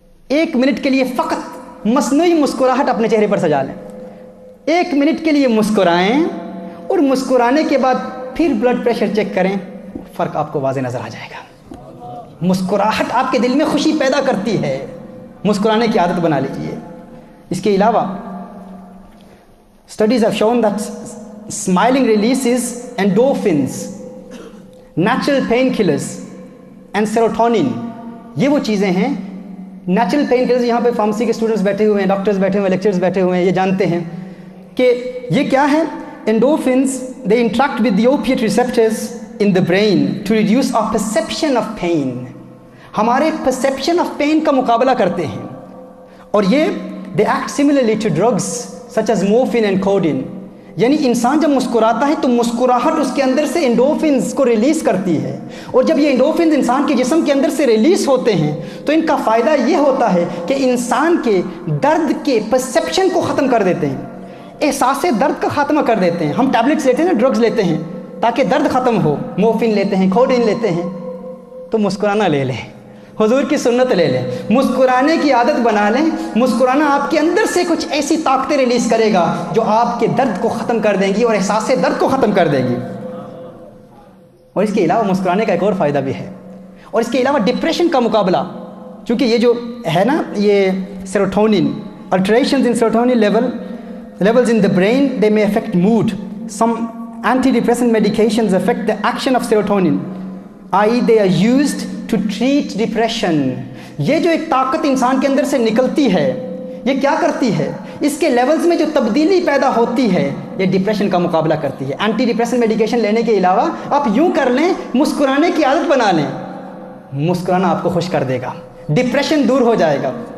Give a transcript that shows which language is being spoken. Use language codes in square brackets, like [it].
[ur] 1 minute کے لیے فقط مصنوعی مسکراہٹ اپنے چہرے پر سجا لیں، 1 منٹ کے لیے مسکرائیں، اور مسکرانے کے بعد پھر بلڈ پریشر چیک کریں، فرق آپ کو واضح نظر آ جائے گا۔ مسکراہٹ آپ کے دل میں خوشی پیدا کرتی ہے، مسکرانے کی عادت بنا لیجیے۔ اس کے علاوہ [en] Studies have shown that smiling releases endorphins, natural painkillers and serotonin. [ur] یہ وہ چیزیں ہیں نیچرل پین کلرز. یہاں پہ فارمیسی کے اسٹوڈنٹس بیٹھے ہوئے ہیں, ڈاکٹرز بیٹھے ہوئے ہیں, لیکچرز بیٹھے ہوئے ہیں, یہ جانتے ہیں کہ یہ کیا ہے. [en] endorphins, they interact with the opiate receptors in the brain to reduce our perception of pain. [ur] ہمارے [en] perception of pain [ur] کا مقابلہ کرتے ہیں. اور یہ [en] they act similarly to drugs such as morphine and codeine. [ur] یعنی انسان جب مسکراتا ہے تو مسکراہٹ اس کے اندر سے انڈورفنز کو ریلیز کرتی ہے, اور جب یہ انڈورفنز انسان کے جسم کے اندر سے ریلیز ہوتے ہیں تو ان کا فائدہ یہ ہوتا ہے کہ انسان کے درد کے پرسیپشن کو ختم کر دیتے ہیں, احساس درد کا خاتمہ کر دیتے ہیں. ہم ٹیبلٹس لیتے ہیں نا, ڈرگز لیتے ہیں تاکہ درد ختم ہو, مورفین لیتے ہیں, کوڈین لیتے ہیں, تو مسکرانا لے لیں, حضور کی سنت لے لیں, مسکرانے کی عادت بنا لیں. مسکرانا آپ کے اندر سے کچھ ایسی طاقتیں ریلیز کرے گا جو آپ کے درد کو ختم کر دیں گی اور احساس درد کو ختم کر دیں گی. اور اس کے علاوہ مسکرانے کا ایک اور فائدہ بھی ہے, اور اس کے علاوہ ڈپریشن کا مقابلہ, چونکہ یہ جو ہے نا یہ serotonin, [en] Alterations in serotonin levels in the brain, they may affect mood. Some antidepressant medications affect the action of serotonin, i.e. they are used to treat depression. [ur] یہ جو ایک طاقت انسان کے اندر سے نکلتی ہے, یہ کیا کرتی ہے, اس کے لیولز میں جو تبدیلی پیدا ہوتی ہے یہ ڈپریشن کا مقابلہ کرتی ہے. اینٹی ڈپریسنٹ میڈیکیشن لینے کے علاوہ آپ یوں کر لیں, مسکرانے کی عادت بنا لیں, مسکرانا آپ کو خوش کر دے گا, ڈپریشن دور ہو جائے گا.